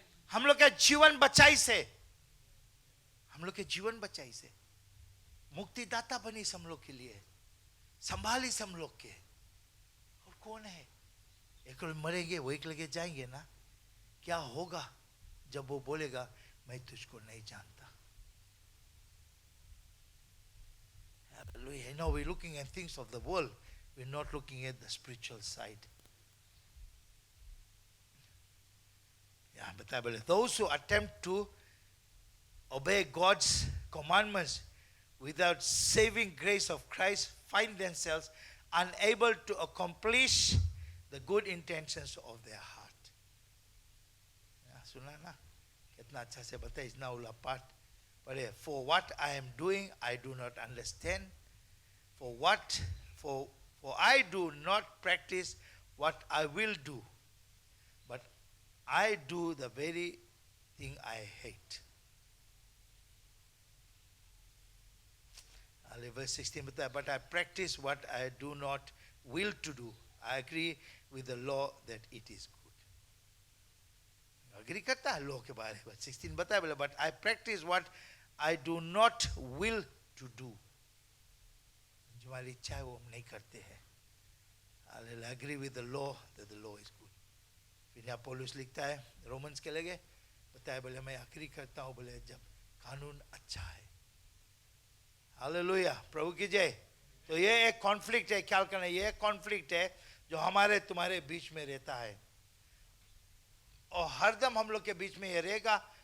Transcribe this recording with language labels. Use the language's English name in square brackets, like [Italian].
[Hindi] हम लोग के जीवन बचाई से, हम लोग के जीवन बचाई से मुक्तिदाता बनी हम लोग के लिए, संभाली हम लोग के। और कौन है? एक लोग मरेंगे, वो एक लगे जाएंगे ना। क्या होगा जब वो बोलेगा मैं तुझको नहीं जानता? [English] Hallelujah. You know, we're looking at things of the world, we're not looking at the spiritual side. Yeah, but I believe those who attempt to obey God's commandments without saving grace of Christ find themselves unable to accomplish the good intentions of their heart. [Hindi] सुना ना, कितना अच्छा से बताया। इतना उला पाठ पढ़े। [English] For what I am doing, I do not understand. For I do not practice what I will do, but I do the very thing I hate. Verse 16, but I practice what I do not will to do. I agree with the law that it is good. [Hindi] Agree करता है law के बारे में। [English] 16 [Hindi] बताया बोले, [English] but I practice what I do not will to do. [Hindi] जो हमारी इच्छा है वो हम नहीं करते हैं। [English] I agree with the law that the law is good. [Hindi] फिर यहाँ पौलुस लिखता है रोमन्स के लगे, बताया बोले मैं अग्री करता हूँ बोले जब कानून अच्छा है। हालेलुया, प्रभु की जय। तो ये एक कॉन्फ्लिक्ट है, ख्याल करना, ये एक कॉन्फ्लिक्ट है जो हमारे तुम्हारे बीच में रहता है, और हरदम हम लोग के बीच में ये रहेगा।